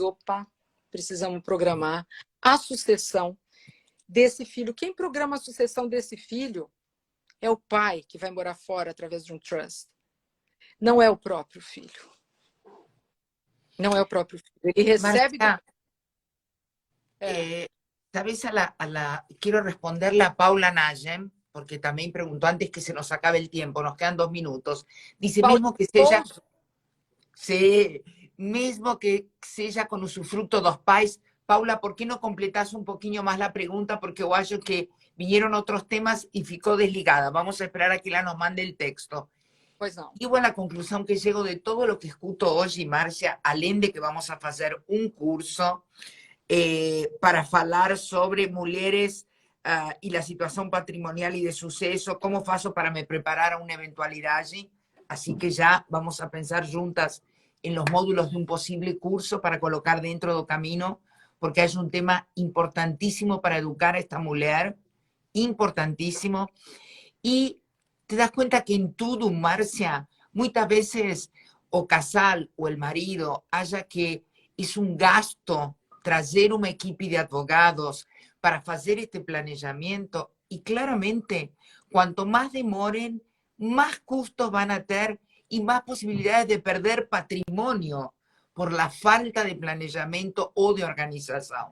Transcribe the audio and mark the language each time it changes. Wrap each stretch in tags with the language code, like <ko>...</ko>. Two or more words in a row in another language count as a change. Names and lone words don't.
<pt>Opa, precisamos programar a sucessão desse filho. Quem programa a sucessão desse filho é o pai, que vai morar fora através de um trust. Não é o próprio filho. Não é o próprio filho. Ele recebe... Marcia,</pt> <es>¿sabes quiero responderle a Paula Nayem, porque también preguntó antes que se nos acabe el tiempo, nos quedan 2 minutos. Dice,</es> <pt>mesmo que seja con usufructo dos pais.</pt> <es>Paula, ¿por qué no completás un poquinho más la pregunta? Porque yo</es> <pt>acho que</pt> <es>vinieron otros temas y</es> <pt>ficó desligada.</pt> <es>Vamos a esperar a que ela nos mande el texto.</es> <pt>Pois não.</pt> <es>Digo a la conclusión que llego de todo lo que escuto hoy, Marcia, além de que vamos a hacer un curso</es> <pt>para falar sobre mulheres</pt> <es>y la situación patrimonial y de suceso, cómo</es> <pt>faço para me</pt> <es>preparar a una eventualidad. Así que ya vamos a pensar juntas en los módulos de un posible curso para colocar dentro do camino, porque es un tema importantísimo para educar a esta mujer, importantísimo. Y te das cuenta que en todo, Marcia, muchas veces</es> <pt>o casal o</pt> <es>el marido haya que es un gasto</es> <pt>trazer uma equipe de advogados para fazer este planejamento e claramente, quanto mais demorem, mais custos vão a ter e mais possibilidades de perder patrimônio</pt> <es>por la falta de</es> <pt>planejamento ou de organização.</pt>